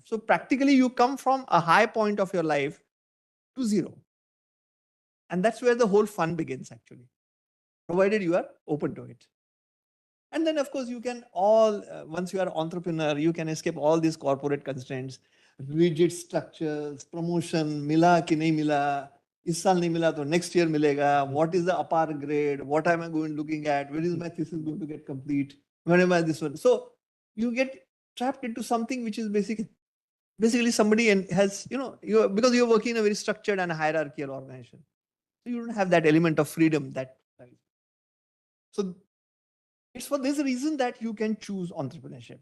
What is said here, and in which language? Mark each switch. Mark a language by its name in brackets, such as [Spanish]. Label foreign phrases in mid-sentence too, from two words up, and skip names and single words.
[English] So practically, you come from a high point of your life to zero. And that's where the whole fun begins, actually, provided you are open to it. And then, of course, you can once you are an entrepreneur, you can escape all these corporate constraints, rigid structures, promotion, [Hindi] mila ki nahi mila, is saal nahi mila, to [English] next year [Hindi] milega. [English] What is the upper grade? What am I going looking at? When is my thesis going to get complete? When am I this one? So you get trapped into something which is basically somebody and has, because you're working in a very structured and hierarchical organization. So you don't have that element of freedom that. So it's for this reason that you can choose entrepreneurship.